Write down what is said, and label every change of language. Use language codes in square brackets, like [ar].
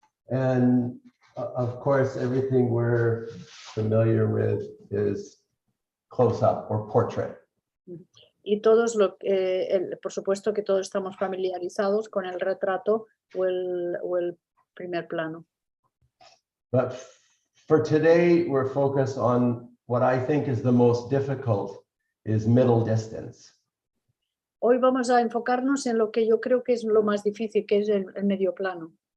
[en] And of course, everything we're familiar with is close up or portrait. [es] Y por supuesto que todos estamos familiarizados con el retrato o el primer plano. [en] But for today, we're focused on what I think is the most difficult, is middle distance. [es] Hoy vamos a enfocarnos en lo que yo creo que es lo más difícil, que es el medio plano.